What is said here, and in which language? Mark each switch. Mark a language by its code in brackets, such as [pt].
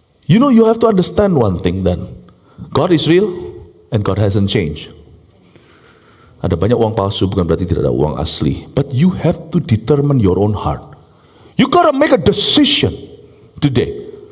[en] You know, you have to understand one thing then. God is real and God hasn't changed. [id] Ada banyak uang palsu, bukan berarti tidak ada uang asli. [en] But you have to determine your own heart. You gotta make a decision today.